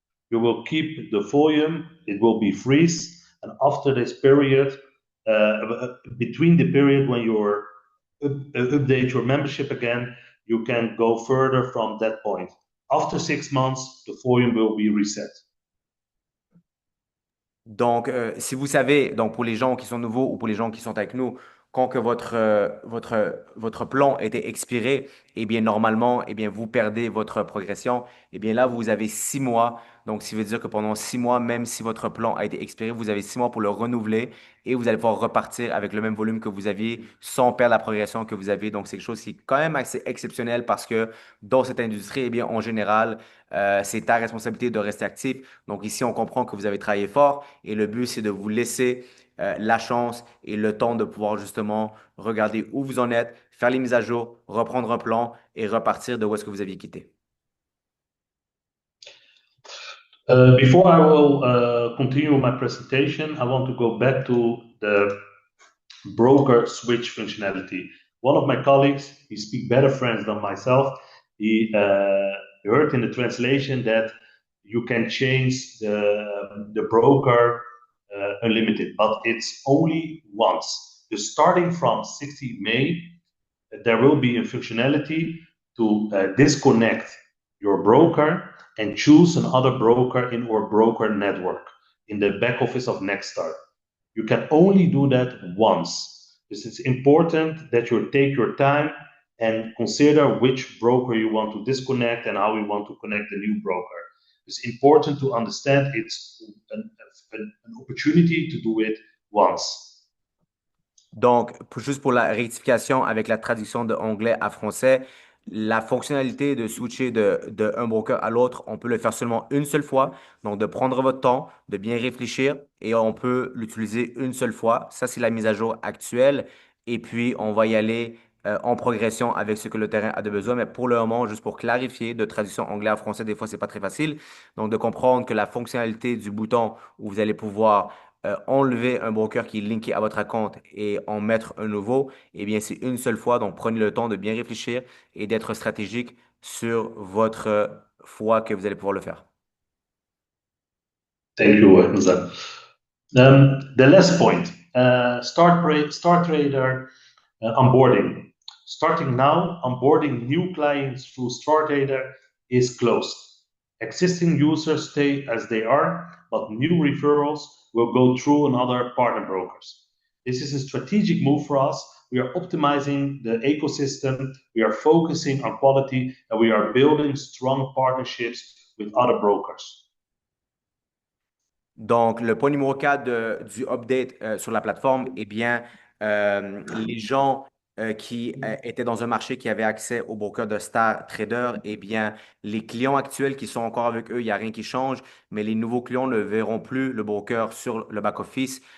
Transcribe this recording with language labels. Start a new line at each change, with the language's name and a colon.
English: You will keep the volume, it will be freeze, and after this period, between the period when you update your membership again, you can go further from that point. After 6 months, the volume will be reset.
French: Donc, si vous savez, donc pour les gens qui sont nouveaux ou pour les gens qui sont avec nous, quand que votre plan était expiré, eh bien, normalement, eh bien, vous perdez votre progression. Eh bien, là, vous avez 6 mois. Donc, ça veut dire que pendant 6 mois, même si votre plan a été expiré, vous avez 6 mois pour le renouveler et vous allez pouvoir repartir avec le même volume que vous aviez sans perdre la progression que vous avez. Donc, c'est quelque chose qui est quand même assez exceptionnel parce que dans cette industrie, eh bien, en général, c'est ta responsabilité de rester actif. Donc, ici, on comprend que vous avez travaillé fort et le but, c'est de vous laisser la chance et le temps de pouvoir justement regarder où vous en êtes, faire les mises à jour, reprendre un plan et repartir de où est-ce que vous aviez quitté.
English: Before I will continue my presentation, I want to go back to the broker switch functionality. One of my colleagues, he speaks better French than myself. He heard in the translation that you can change the broker unlimited, but it's only once. So starting from 16 May, there will be a functionality to disconnect your broker and choose another broker in our broker network in the back office of Nextstar. You can only do that once. Because it's important that you take your time and consider which broker you want to disconnect and how you want to connect the new broker. It's important to understand it's an opportunity to do it once.
French: Donc, juste pour la rectification avec la traduction de anglais à français, la fonctionnalité de switcher de un broker à l'autre, on peut le faire seulement une seule fois. Donc, de prendre votre temps, de bien réfléchir et on peut l'utiliser une seule fois. Ça, c'est la mise à jour actuelle. Et puis, on va y aller en progression avec ce que le terrain a de besoin. Mais pour le moment, juste pour clarifier, de traduction anglais à français, des fois, c'est pas très facile. Donc, de comprendre que la fonctionnalité du bouton où vous allez pouvoir enlever un broker qui est linké à votre compte et en mettre un nouveau, eh bien, c'est une seule fois. Donc, prenez le temps de bien réfléchir et d'être stratégique sur votre fois que vous allez pouvoir le faire.
English: Thank you, Hamza. The last point, Star Trader onboarding. Starting now, onboarding new clients through Star Trader is closed. Existing users stay as they are, but new referrals will go through another partner brokers. This is a strategic move for us. We are optimizing the ecosystem, we are focusing on quality, and we are building strong partnerships with other brokers.
French: Donc, le point numéro 4 du update sur la plateforme, eh bien, les gens qui étaient dans un marché qui avaient accès au broker de Star Trader, eh bien, les clients actuels qui sont encore avec eux, il n'y a rien qui change, mais les nouveaux clients ne verront plus le broker sur le back-office.